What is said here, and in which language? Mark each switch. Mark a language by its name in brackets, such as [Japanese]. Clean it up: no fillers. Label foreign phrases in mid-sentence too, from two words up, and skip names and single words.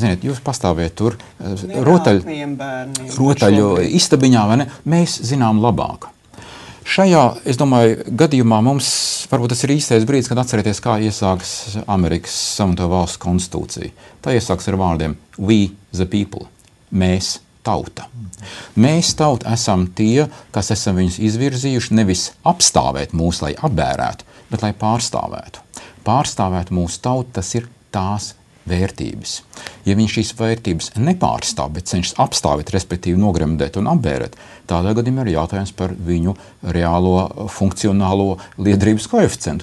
[Latvian] Ziniet, jūs pastāviet tur rotaļu istabiņā, vai ne? Mēs zinām labāk. Šajā, es domāju, gadījumā mums varbūt tas ir īstais brīdis, kad atcerieties, kā iesākas Amerikas Savienoto Valstu konstitūcija. Tā iesākas ar vārdiem [English] we the people, [Latvian] mēs tauta. Mēs tauta esam tie, kas esam viņus izvirzījuši nevis apstāvēt mūs, lai apbērētu, bet lai pārstāvētu. Pārstāvēt mūsu tautu, tas ir tās vērtības. Ja viņš šīs vērtības nepārstāv, bet cenšas apstāvēt, respektīvi nogremdēt un apbērēt, tādā gadījumā ir jautājums par viņu reālo funkcionālo liederības koeficientu.